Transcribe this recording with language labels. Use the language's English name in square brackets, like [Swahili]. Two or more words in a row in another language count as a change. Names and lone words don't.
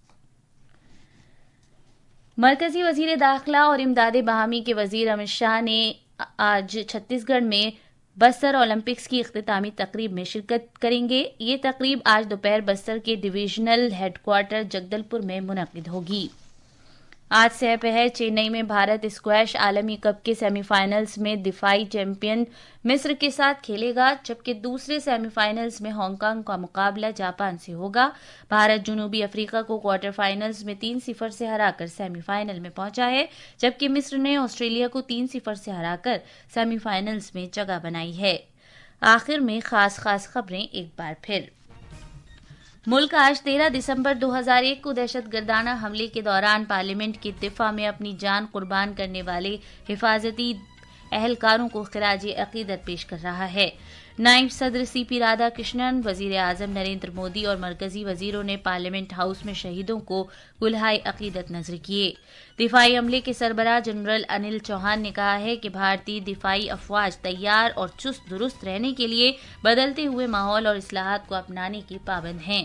[Urdu] مرکزی وزیر داخلہ اور امداد باہمی کے وزیر امت شاہ نے آج چھتیس گڑھ میں بستر اولمپکس کی اختتامی تقریب میں شرکت کریں گے۔ یہ تقریب آج دوپہر بستر کے [English] divisional headquarters [Urdu] جگدل پور میں منعقد ہوگی۔ آج سہ پہر چنئی میں بھارت اسکواش عالمی کپ کے [English] semi finals [Urdu] میں دفاعی چیمپئن مصر کے ساتھ کھیلے گا، جبکہ دوسرے [English] semi finals [Urdu] میں ہانگ کانگ کا مقابلہ جاپان سے ہوگا۔ بھارت جنوبی افریقہ کو [English] quarter finals [Urdu] میں 3-0 سے ہرا کر [English] semi final [Urdu] میں پہنچا ہے، جبکہ مصر نے آسٹریلیا کو 3-0 سے ہرا کر [English] semi finals [Urdu] میں جگہ بنائی ہے۔ آخر میں خاص خبریں ایک بار پھر۔ ملک آج 13 دسمبر 2001 کو دہشت گردانہ حملے کے دوران پارلیمنٹ کے دفاع میں اپنی جان قربان کرنے والے حفاظتی اہلکاروں کو خراج عقیدت پیش کر رہا ہے۔ نائب صدر سی پی رادھا کرشنن، وزیر اعظم نریندر مودی اور مرکزی وزیروں نے پارلیمنٹ ہاؤس میں شہیدوں کو گلہائے عقیدت نذر کیے۔ دفاعی عملے کے سربراہ جنرل انل چوہان نے کہا ہے کہ بھارتی دفاعی افواج تیار اور چست درست رہنے کے لیے بدلتے ہوئے ماحول اور اصلاحات کو اپنانے کی پابند ہیں۔